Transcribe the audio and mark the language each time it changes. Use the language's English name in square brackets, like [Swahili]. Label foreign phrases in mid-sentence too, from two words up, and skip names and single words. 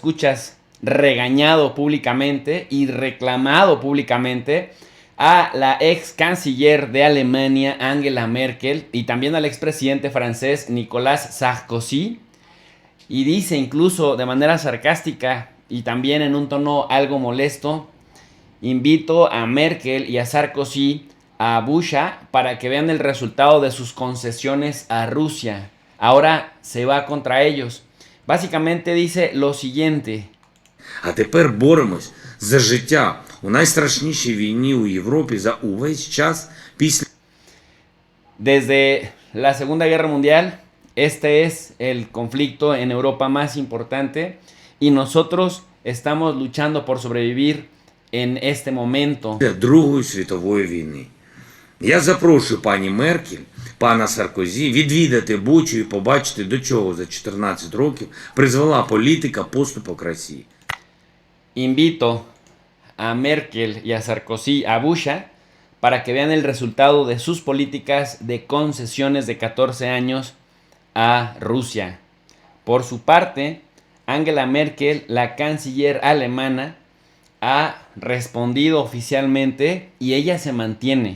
[Spanish] escuchas, regañado públicamente y reclamado públicamente a la ex canciller de Alemania, Angela Merkel, y también al expresidente francés Nicolas Sarkozy, y dice incluso de manera sarcástica y también en un tono algo molesto: invito a Merkel y a Sarkozy a Busha para que vean el resultado de sus concesiones a Rusia. Ahora se va contra ellos. Básicamente dice lo siguiente: [Ukrainian] А тепер боремось за життя у найстрашнішій війні у Європі за увесь час після. [Spanish] Desde la Segunda Guerra Mundial, este es el conflicto en Europa más importante y nosotros estamos luchando por sobrevivir en este momento. [Ukrainian] Другої світової війни. Я запрошую пані Меркель, пана Саркозі відвідати Бучу і побачити, до чого за 14 років призвела політика поступок Росії. [Spanish] Invito a Merkel y a Sarkozy a Busha para que vean el resultado de sus políticas de concesiones de 14 años a Rusia. Por su parte, Angela Merkel, la canciller alemana, ha respondido oficialmente y ella se mantiene.